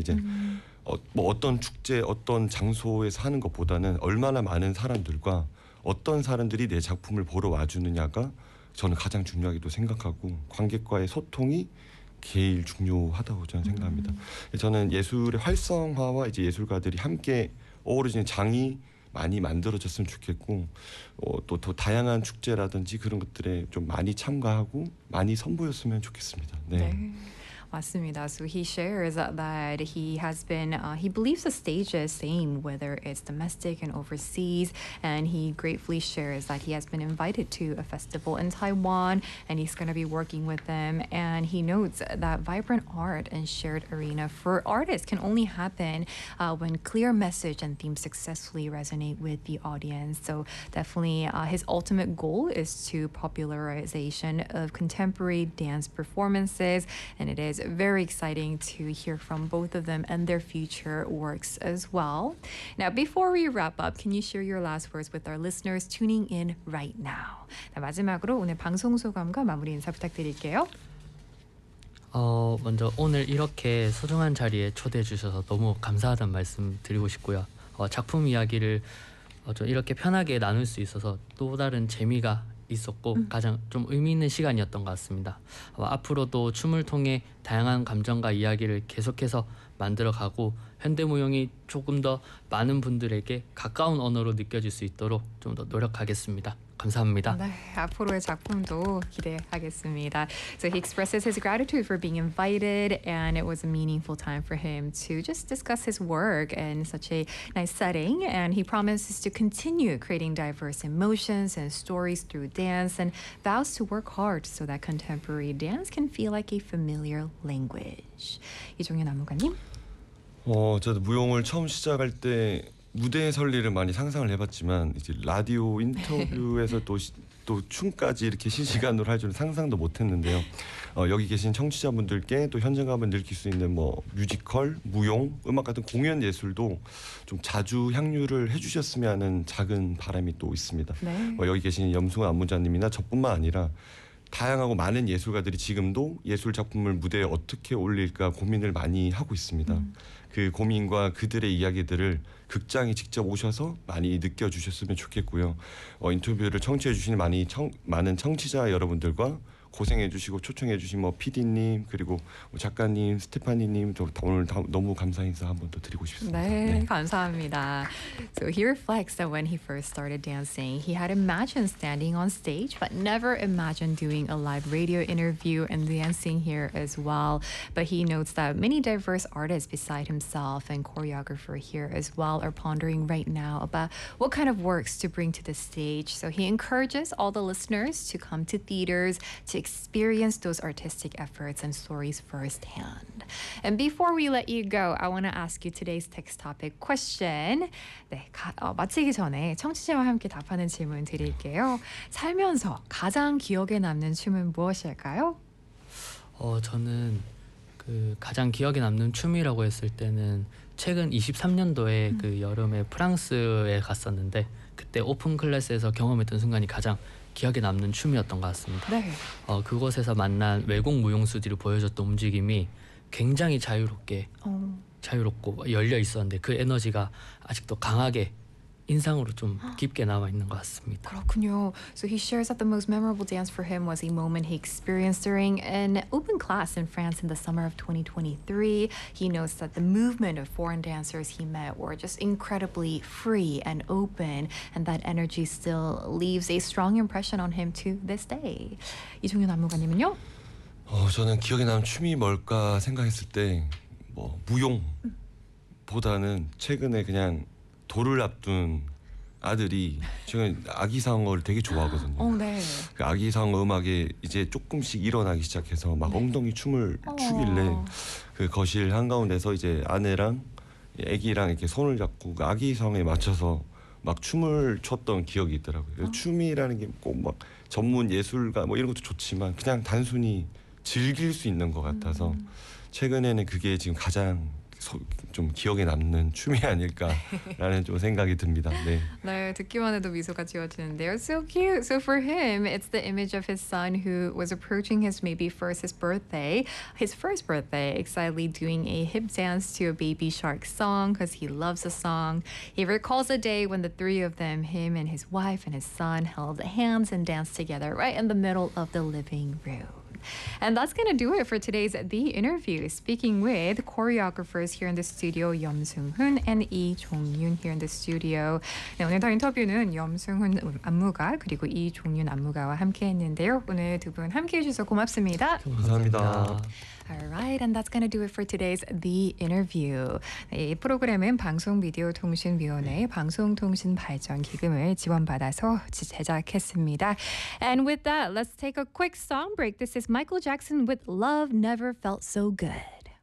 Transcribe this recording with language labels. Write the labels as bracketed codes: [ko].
[ko] 이제 어떤 축제 어떤 장소에서 하는 것보다는 얼마나 많은 사람들과 어떤 사람들이 내 작품을 보러 와주느냐가 저는 가장 중요하기도 생각하고, 관객과의 소통이 제일 중요하다고 저는 생각합니다. 저는 예술의 활성화와 이제 예술가들이 함께 어우러지는 장이 많이 만들어졌으면 좋겠고, 또 더 다양한 축제라든지 그런 것들에 좀 많이 참가하고 많이 선보였으면 좋겠습니다. 네. 네. 맞습니다. [en] So he shares that he has been, he believes the stage is same, whether it's domestic and overseas, and he gratefully shares that he has been invited to a festival in Taiwan, and he's going to be working with them. And he notes that vibrant art and shared arena for artists can only happen when clear message and themes successfully resonate with the audience. So definitely his ultimate goal is to popularization of contemporary dance performances, and it is very exciting to hear from both of them and their future works as well. Now, before we wrap up, can you share your last words with our listeners tuning in right now? [ko] 네, 마지막으로 오늘 방송 소감과 마무리 인사 부탁드릴게요. 먼저 오늘 이렇게 소중한 자리에 초대해 주셔서 너무 감사하다는 말씀 드리고 싶고요. 작품 이야기를 좀 이렇게 편하게 나눌 수 있어서 또 다른 재미가 있었고 가장 좀 의미 있는 시간이었던 것 같습니다. 앞으로도 춤을 통해 다양한 감정과 이야기를 계속해서 만들어가고, 현대무용이 조금 더 많은 분들에게 가까운 언어로 느껴질 수 있도록 좀 더 노력하겠습니다. 감사합니다. 네, 앞으로의 작품도 기대하겠습니다. [en] So he expresses his gratitude for being invited, and it was a meaningful time for him to just discuss his work in such a nice setting. And he promises to continue creating diverse emotions and stories through dance, and vows to work hard so that contemporary dance can feel like a familiar language. [ko] 이종현 안무가님. 저도 무용을 처음 시작할 때 무대의 설리를 많이 상상을 해봤지만, 이제 라디오 인터뷰에서 또 춤까지 이렇게 실시간으로 할 줄은 상상도 못했는데요. 여기 계신 청취자분들께 또 현장감을 느낄 수 있는 뭐 뮤지컬, 무용, 음악 같은 공연 예술도 좀 자주 향유를 해주셨으면 하는 작은 바람이 또 있습니다. 네. 여기 계신 염승우 안무자님이나 저뿐만 아니라 다양하고 많은 예술가들이 지금도 예술 작품을 무대에 어떻게 올릴까 고민을 많이 하고 있습니다. 그 고민과 그들의 이야기들을 극장에 직접 오셔서 많이 느껴주셨으면 좋겠고요. 인터뷰를 청취해주시는 많은 청취자 여러분들과 고생해주시고 초청해주신 뭐 PD님 그리고 작가님 스테파니님 오늘 너무 감사해서 한 번 더 드리고 싶습니다. 네, 네, 감사합니다. [en] So he reflects that when he first started dancing, he had imagined standing on stage, but never imagined doing a live radio interview and dancing here as well. But he notes that many diverse artists beside himself and choreographer here as well are pondering right now about what kind of works to bring to the stage. So he encourages all the listeners to come to theaters to experience those artistic efforts and stories firsthand. And before we let you go, I want to ask you today's text topic question. [ko] 네, 마치기 전에 청취자와 함께 답하는 질문 드릴게요. 살면서 가장 기억에 남는 춤은 무엇일까요? 저는 그 가장 기억에 남는 춤이라고 했을 때는 최근 23년도에 그 여름에 프랑스에 갔었는데 그때 오픈 클래스에서 경험했던 순간이 가장 기억에 남는 춤이었던 것 같습니다. 네. 그곳에서 만난 외국 무용수들이 보여줬던 움직임이 굉장히 자유롭게 자유롭고 열려 있었는데 그 에너지가 아직도 강하게 인상으로 좀 깊게 남아 있는 것 같습니다. 그렇군요. [en] So he shares that the most memorable dance for him was a moment he experienced during an open class in France in the summer of 2023. He notes that the movement of foreign dancers he met were just incredibly free and open, and that energy still leaves a strong impression on him to this day. [ko] 이종현 안무가님은요? 저는 기억에 남는 춤이 뭘까 생각했을 때 뭐 무용보다는 최근에 그냥 돌을 앞둔 아들이 최근 아기 상어를 되게 좋아하거든요. 네. 그 아기 상어 음악에 이제 조금씩 일어나기 시작해서 막 네. 엉덩이 춤을 추길래 그 거실 한가운데서 이제 아내랑 아기랑 이렇게 손을 잡고 그 아기 상어에 맞춰서 막 춤을 췄던 기억이 있더라고요. 춤이라는 게 꼭 막 전문 예술가 뭐 이런 것도 좋지만 그냥 단순히 즐길 수 있는 것 같아서 최근에는 그게 지금 가장 좀 기억에 남는 춤이 아닐까라는 좀 생각이 듭니다. 네. 네, 듣기만 해도 미소가 지워지는데요. [en] So cute. So for him, it's the image of his son who was approaching his maybe first his first birthday, excitedly doing a hip dance to a baby shark song because he loves the song. He recalls a day when the three of them, him and his wife and his son, held hands and danced together right in the middle of the living room. And that's going to do it for today's The Interview. Speaking with choreographers here in the studio, Yeom Sung-hun and Lee Jong-yun here in the studio. [ko] 네, 오늘 더 인터뷰는 Yeom Sung-hun 안무가 그리고 Lee Jong-yun 안무가와 함께 했는데요. 오늘 두 분 함께 해주셔서 고맙습니다. 감사합니다. [en] All right, and that's going to do it for today's The Interview. [ko] 이 프로그램은 방송비디오통신위원회의 방송통신발전기금을 지원받아서 제작했습니다. [en] And with that, let's take a quick song break. This is Michael Jackson with Love Never Felt So Good.